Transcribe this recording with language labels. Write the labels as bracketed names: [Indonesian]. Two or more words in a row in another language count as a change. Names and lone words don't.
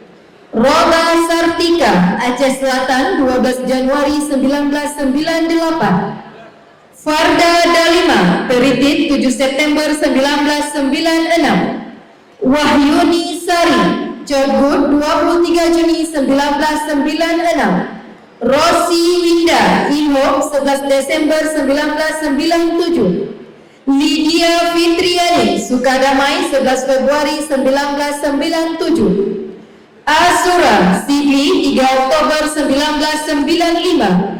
[Indonesian] Roda Sartika, Aceh Selatan, 12 Januari 1998. Farda Dalima, Peritit, 7 September 1996. Wahyuni Sari, Codgud, 23 Juni 1996. Rosi Winda, Ihok, 11 Desember 1997. Lydia Fitriani, Sukadamai, 11 Februari 1997. Asura Sibli, 3 Oktober 1995.